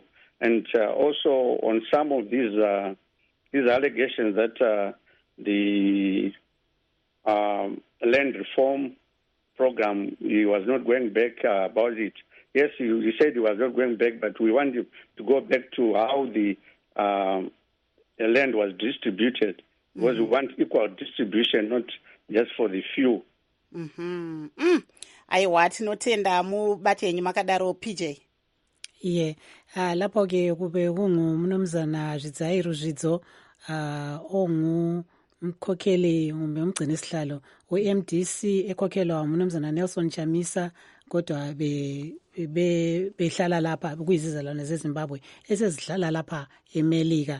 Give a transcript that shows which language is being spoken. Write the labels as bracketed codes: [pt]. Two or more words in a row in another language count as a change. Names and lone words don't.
[en] And also on some of these allegations that the land reform program, he was not going back about it. Yes, he said he was not going back, but we want you to go back to how the land was distributed, because we want equal distribution, not just for the few. [sn] Aiwa, tinotenda mubati yenyu makadaro PJ. Iye, [nd] lapho ke kube kungumnumzana Zvidzairu Zvidzo, mkhokheli umgcini sihlalo we-MDC ekhokhelwa umnumzana Nelson Chamisa, kodwa behlala lapha kuyizizalwane zeZimbabwe esezihlala lapha eMelika.